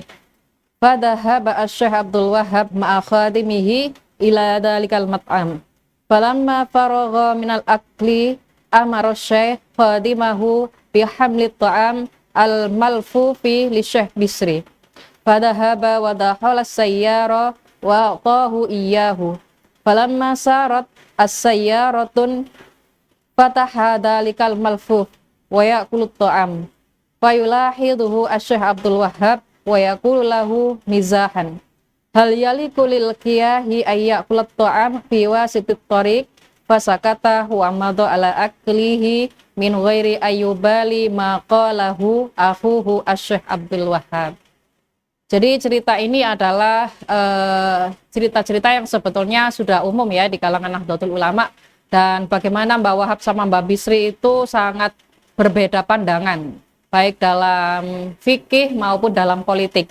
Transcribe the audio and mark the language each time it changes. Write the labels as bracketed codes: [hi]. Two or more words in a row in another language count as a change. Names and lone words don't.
[ar] فذهب الشيخ عبد الوهاب مع خادمه إلى ذلك المطعم. فلما فرغ من الأكل أمر الشيخ خادمه بحمل الطعام الملفوف للشيخ بسري. فذهب ودخل السيارة وأتاه إياه. فلما سارت السيارة فتح ذلك الملفوف ويأكل الطعام. فيلاحظه الشيخ عبد الوهاب ويقول له مزاحا. هل يليق للكياهي أن يأكل الطعام في وسط الطريق فسكت هو ومضى على أكله من غير أن يبالي ما قاله أخوه الشيخ عبد الوهاب. [id] Jadi cerita ini adalah cerita-cerita yang sebetulnya sudah umum ya di kalangan Nahdlatul Ulama, dan bagaimana Mbah Wahab sama Mbah Bisri itu sangat berbeda pandangan baik dalam fikih maupun dalam politik.